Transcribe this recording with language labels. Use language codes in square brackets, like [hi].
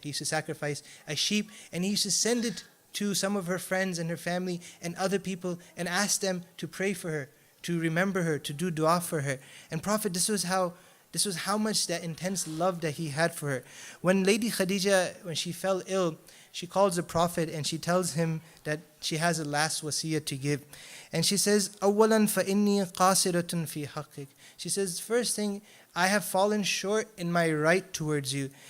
[en] He used to sacrifice a sheep, and he used to send it to some of her friends and her family and other people and ask them to pray for her, to remember her, to do dua for her. And Prophet, this was how much that intense love that he had for her. When Lady Khadija, when she fell ill, she calls the Prophet and she tells him that she has a last wasiyah to give. [ar] And she says, أَوَّلًا فَإِنِّي قَاصِرَةٌ فِي حَقِّكَ. [en] She says, first thing, I have fallen short in my right towards you.